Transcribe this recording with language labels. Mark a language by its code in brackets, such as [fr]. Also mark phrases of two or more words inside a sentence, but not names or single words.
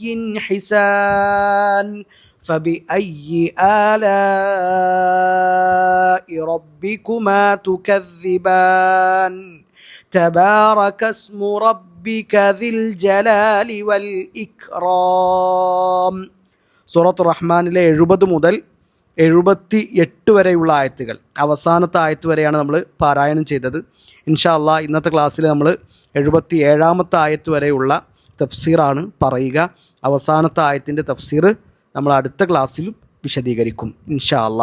[ar] حسان فبأي آلاء ربكما تكذبان تبارك اسم ربك ذي الجلال والإكرام [ml] സൂറത്ത് റഹ്മാനിലെ 70 മുതൽ 78 വരെയുള്ള ആയത്തുകൾ, അവസാനത്തെ ആയത്ത് വരെയാണ് നമ്മൾ പാരായണം ചെയ്തത്. [ar] إن شاء الله [ml] ഇന്നത്തെ ക്ലാസ്സിൽ നമ്മൾ 77-ാമത്തെ ആയത്ത് വരെയുള്ള തഫ്സീറാണ് പറയുക. അവസാനത്തെ ആയത്തിൻ്റെ തഫ്സീർ നമ്മൾ അടുത്ത ക്ലാസ്സിലും വിശദീകരിക്കും [ar] إن شاء الله.